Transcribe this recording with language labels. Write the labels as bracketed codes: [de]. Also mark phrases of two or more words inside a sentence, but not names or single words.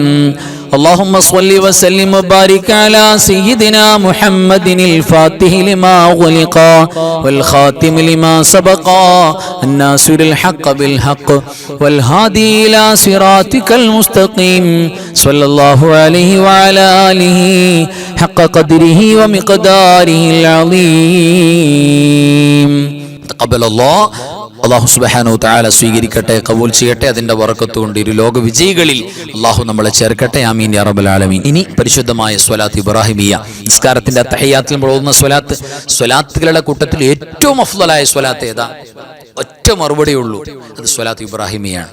[ar] اللهم صل وسلم وبارك على سيدنا محمد الفاتح لما غلق والخاتم لما سبق الناصر الحق بالحق والهادي إلى صراطك المستقيم صلى الله عليه وعلى آله حق قدره ومقداره العظيم. تقبل الله. الله سبحانه وتعالى [ml] സ്വീകരിക്കട്ടെ, കബൂൽ ചെയ്യട്ടെ. അതിന്റെ ബറക്കത്ത് കൊണ്ട് ഇരു ലോക വിജയികളിൽ അല്ലാഹു നമ്മളെ ചേർക്കട്ടെ. [ar] آمين يا رب العالمين. [ml] ഇനി പരിശുദ്ധമായ സ്വലാത്ത് ഇബ്രാഹിമിയ, നിസ്കാരത്തിന്റെ തഹയ്യാത്തിൽ നമ്മൾ ഓതുന്ന സ്വലാത്തുകളുടെ കൂട്ടത്തിൽ ഏറ്റവും അഫ്ളലായ സ്വലാത്ത് ഏതാ? ഒറ്റ മറുപടിയേ ഉള്ളൂ, അത് സ്വലാത്ത് ഇബ്രാഹിമിയാണ്.